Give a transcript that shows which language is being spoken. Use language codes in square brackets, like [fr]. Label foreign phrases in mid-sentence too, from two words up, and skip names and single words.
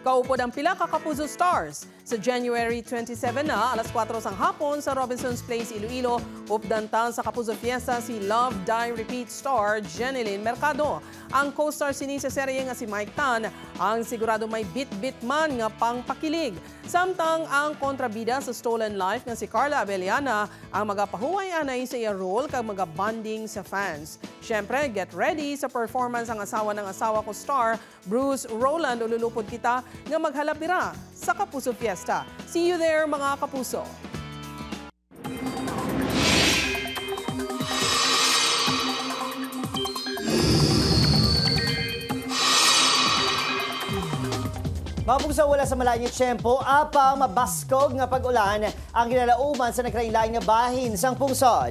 [hil] Kaupod ang pila ka Kapuso Stars. Sa January 27 na, alas 4 sang hapon sa Robinson's Place, Iloilo, updantan sa Kapuso Fiesta si Love, Die, Repeat star Jeneline Mercado. Ang co-star sini sa serye nga si Mike Tan, ang sigurado may bit-bit man nga pangpakilig. Samtang ang kontrabida sa Stolen Life nga si Carla Abellana, ang magapahuway anay sa iya role kag magabanding sa fans. Siyempre, [en] get ready [hil] sa performance [tl] ang asawa ng asawa ko [hil] star, Bruce Roland, ululupod kita nga maghalapira sa Kapuso Fiesta. [en] See you there mga kapuso! [hil] Mga puso, wala sa malayo tiyempo, apang mabaskog nga pag-ulan ang ginalauman sa nakrainlain nga bahin sang pungsod.